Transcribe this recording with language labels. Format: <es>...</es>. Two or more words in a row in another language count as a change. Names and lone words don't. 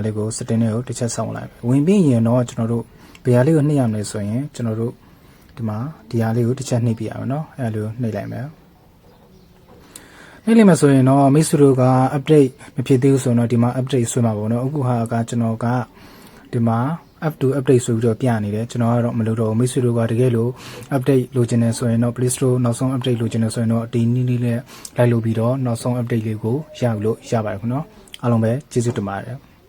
<my>လေးကို setting တွေကိုတစ်ချက်ဆောင်းလိုက်ဝင်ပြီးရင်တော့ကျွန်တော်တို့ဘယ်ဟာလေးကိုနှိပ်ရမလဲဆိုရင်ကျွန်တော်တို့ဒီ မှာဒီဟာလေးကိုတစ်ချက်နှိပ်ပြရမယ်နော်အဲလိုနှိပ်လိုက်မယ်နှိပ်လိုက်မှဆိုရင်တော့မိတ်ဆွေတို့က update မဖြစ်သေးဘူးဆိုတော့ဒီမှာ update ဆွဲမှာပေါ့နော်အခုဟာကကျွန်တော်ကဒီမှာ</my> <en>up to update</en> <my>ဆိုပြီးတော့ပြနေတယ်ကျွန်တော်ကတော့မလုပ်တော့မိတ်ဆွေတို့ကတကယ်လို့ update လိုချင်နေဆိုရင်တော့ Play Store နောက်ဆုံး update လိုချင်နေဆိုရင်တော့ဒီနည်းလေးနဲ့လိုက်လို့ပြီးတော့နောက်ဆုံး update လေးကိုရပြီလို့ရပါတယ်ခင်ဗျာအားလုံးပဲကျေးဇူးတင်ပါတယ်</my>